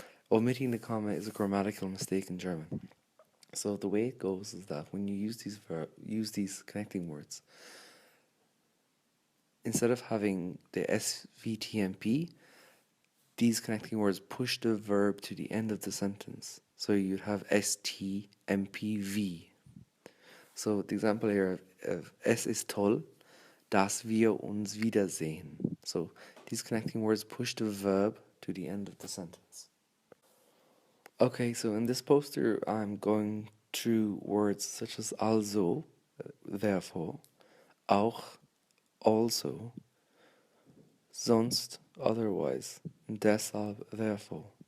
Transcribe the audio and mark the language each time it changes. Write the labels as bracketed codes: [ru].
[en] Omitting the comma is a grammatical mistake in German. So the way it goes is that when you use these connecting words, instead of having the SVTMP, these connecting words push the verb to the end of the sentence. So you'd have STMPV. So the example here of [de] Es ist toll, dass wir uns wiedersehen. [en] So these connecting words push the verb to the end of the sentence. Okay, so in this poster, I'm going through words such as also, therefore, auch, also, sonst, otherwise, deshalb, therefore.